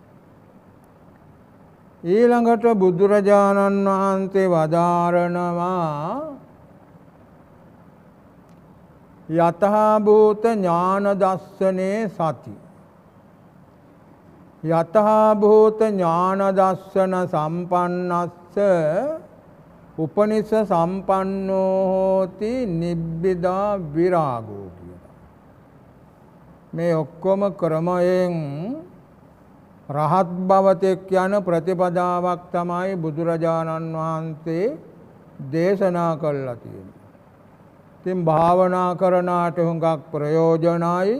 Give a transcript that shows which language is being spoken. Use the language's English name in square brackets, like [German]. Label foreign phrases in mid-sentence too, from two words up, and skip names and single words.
[Sinhala] ඊළඟට බුදුරජාණන් වහන්සේ වදාරනවා [Pali] යථා භූත ඥාන දස්සනේ සති. යථා භූත ඥාන දස්සන සම්පන්නස්ස උපනිස සම්පන්නෝ හෝති නිබ්බිදා විරාගෝ කියලා. [Sinhala] මේ ඔක්කොම ක්‍රමයෙන් රහත් භවතෙක් යන ප්‍රතිපදාවක් තමයි බුදුරජාණන් වහන්සේ දේශනා කළා තියෙන්නේ. ඉතින් භාවනා කරනාට හුඟක් ප්‍රයෝජනයි.